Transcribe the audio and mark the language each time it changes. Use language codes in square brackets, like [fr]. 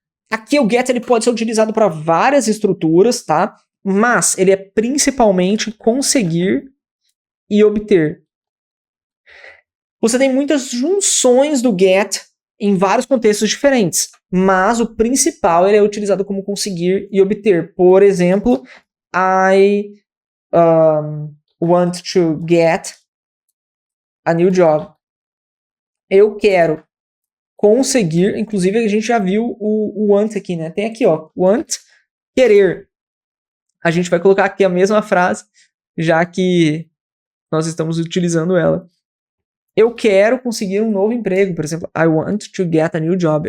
[pt] Aqui o get ele pode ser utilizado para várias estruturas, tá? Mas ele é principalmente conseguir e obter. Você tem muitas junções do get em vários contextos diferentes, mas o principal ele é utilizado como conseguir e obter. Por exemplo, [en] I want to get a new job. [pt] Eu quero conseguir, inclusive a gente já viu o want aqui, né? Tem aqui, ó, want, querer. A gente vai colocar aqui a mesma frase, já que nós estamos utilizando ela. Eu quero conseguir um novo emprego, por exemplo, [en] I want to get a new job.